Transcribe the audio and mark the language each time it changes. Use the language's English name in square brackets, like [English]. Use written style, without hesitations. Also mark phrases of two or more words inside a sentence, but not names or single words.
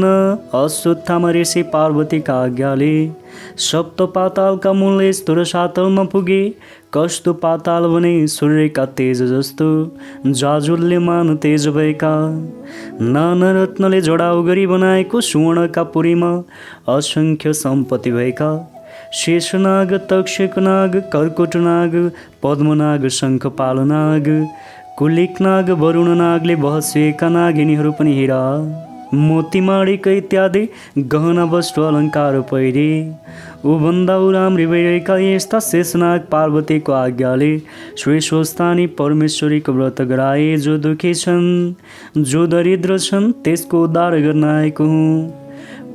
[Nepali] अश्वत्थामा ऋषि पार्वतीका आज्ञाले सप्त पातालका मूल यस्तो र सातलमा पुगे। कस्तो पाताल भने सूर्यका तेज जस्तो जाजुल्यमान तेज भएका, नाना रत्नले जडाउ गरी बनाएको सुवर्णका पुरीमा असंख्य सम्पत्ति भएका। शेषनाग, तक्षकनाग, कर्कोटनाग, पद्मनाग, शङ्खपालनाग, कुलिकनाग, वरुणनागले बहसिएका नागिनीहरू पनि हिरा मोतीमाणिक इत्यादि गहना वस्तु अलङ्कार पहिरे। उभन्दा राम्री भइरहेका यस्ता शेषनाग पार्वतीको आज्ञाले श्री स्वस्थानी परमेश्वरीको व्रत गराए। जो दुखी छन्, जो दरिद्र छन्, त्यसको उद्धार गर्न आएको हुँ।